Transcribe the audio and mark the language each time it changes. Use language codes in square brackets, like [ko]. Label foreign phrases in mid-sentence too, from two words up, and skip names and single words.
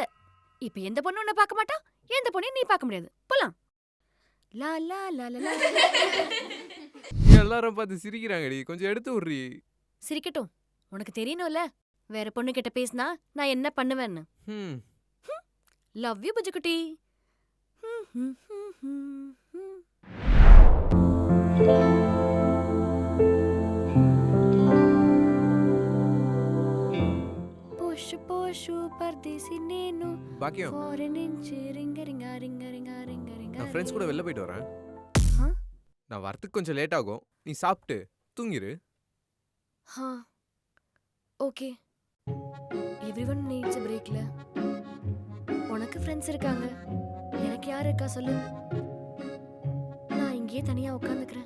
[ta] இப்ப எந்த பொண்ணு உன்னை பார்க்க மாட்டா, எந்த பொண்ணையும் நீ பார்க்க முடியாது. போலாம். லா லா லா லா லா. எல்லாரும் பார்த்து சிரிக்கிறாங்கடி, கொஞ்சம் எடுத்து விட்றி. சிரிக்கட்டும். உனக்கு தெரியணும்ல வேற பொண்ணு கிட்ட பேசினா நான் என்ன பண்ணுவேன்னு. [en] love you [ta] புஜுக்குட்டி. [te] పోషు పోషు పర్దేసి నేను [ta] பாக்கியம், [te] ఫారెన్ నుంచి రింగ రింగ రింగ రింగ రింగ రింగ [ta] நான் ஃப்ரெண்ட்ஸ் கூட வெளில போயிட்டு வரேன். ஆ? நான் வரத்துக்கு கொஞ்சம் லேட் ஆகும். நீ சாப்பிட்டு தூங்கிரு. ஹா ஓகே. [en] everyone needs a breakல. [ta] உனக்கு ஃப்ரெண்ட்ஸ் இருக்காங்க, எனக்கு யார் இருக்கா சொல்லு. நான் இங்கேயே தனியா உட்காந்துக்கிறேன்.